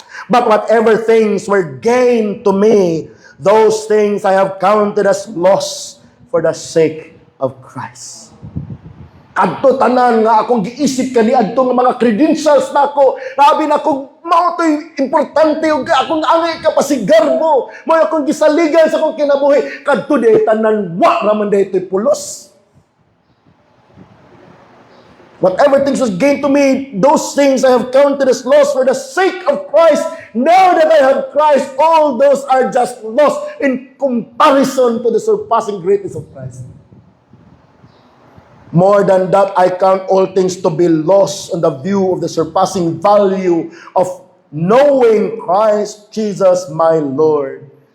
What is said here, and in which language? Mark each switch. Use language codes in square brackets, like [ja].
[en] But whatever things were gained to me, those things I have counted as loss for the sake of Christ. [ceb] Kadto tanan nga akong giisip kani adto nga mga credentials nako, labi na akong mao toy importante ug akong angay kapasigar mo akong gisaligan sa akong kinabuhi, kadto di tanan wa ra man daytoy pulos. [en] Whatever things was gained to me, those things I have counted as loss for the sake of Christ. Now that I have Christ, all those are just loss in comparison to the surpassing greatness of Christ. More than that, I count all things to be lost in the view of the surpassing value of knowing Christ Jesus my Lord.